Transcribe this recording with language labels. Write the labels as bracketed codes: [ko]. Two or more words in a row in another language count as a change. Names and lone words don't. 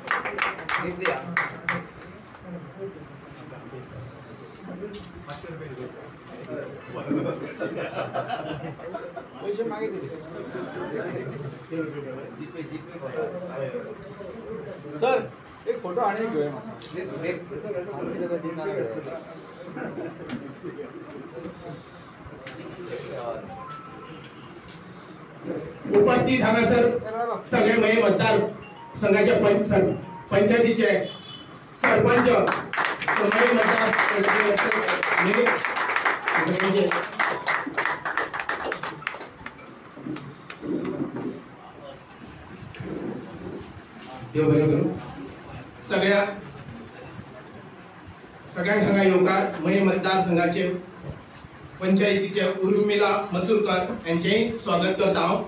[kok] पैसे मागे दिले सर एक फोटो आणि घेऊया उपस्थित हांगासर सगळे मये मतदार संघाचे पंचायतीचे सरपंच मये मतदार सगळ्यांक हांगा येवकार मये मतदारसंघाचे पंचायतीचे उर्मिला मसूरकर यांचे स्वागत करता हांव.